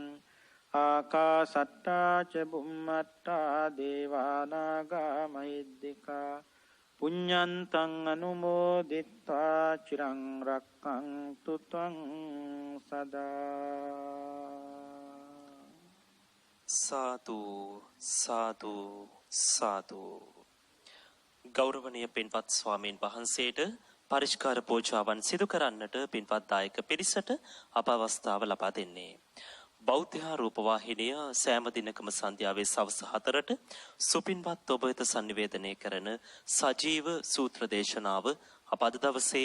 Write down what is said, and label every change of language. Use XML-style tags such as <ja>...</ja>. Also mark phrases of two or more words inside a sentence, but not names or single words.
<pi>ආකාසට්ඨා ච බුම්මට්ඨා දේවානාගා මහිද්దికා පුඤ්ඤන්තං අනුමෝදිත්වා චිරං රක්ඛන්තු ත්වං සදා.</pi> <si>සාදු සාදු සාදු. ගෞරවනීය පින්වත් ස්වාමීන් වහන්සේට පරිස්කාර පූජාවන් සිදු කරන්නට පින්වත් දායක පිරිසට අප අවස්ථාව ලබා දෙන්නේ. බෞද්ධ රූපවාහිනිය සෑම දිනකම සන්ධ්‍යාවේ සවස් 4ට සුපින්වත් ඔබ වෙත sannivedanaya කරන සජීව සූත්‍ර දේශනාව අප අද දවසේ</si>